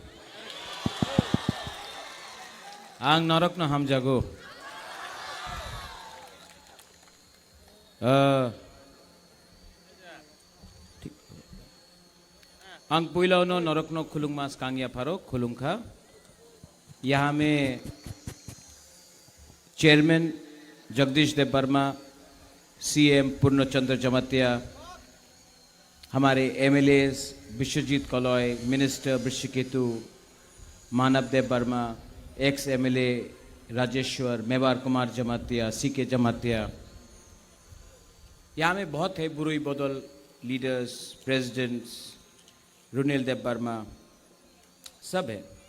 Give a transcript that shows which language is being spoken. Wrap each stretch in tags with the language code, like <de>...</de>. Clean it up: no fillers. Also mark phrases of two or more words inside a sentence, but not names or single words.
<trp>Ang norok no ham jago. Ang puilau no norok no khulung mas kangya pharo khulung kha.</trp> <hi>यहाँ में चेयरमैन जगदीश देव वर्मा, सीएम पूर्णचंद्र जमातिया, हमारे एमएलएस विश्वजीत कलॉय, मिनिस्टर वृषिकेतु, मानव देव वर्मा,</hi> <en>ex MLA</en> <hi>राजेश्वर, मेवार कुमार जमातिया, सीके जमातिया, यहाँ में बहुत है बुरुई बदल लीडर्स, प्रेसिडेंट्स, रुनिल देव वर्मा, सब है।</hi>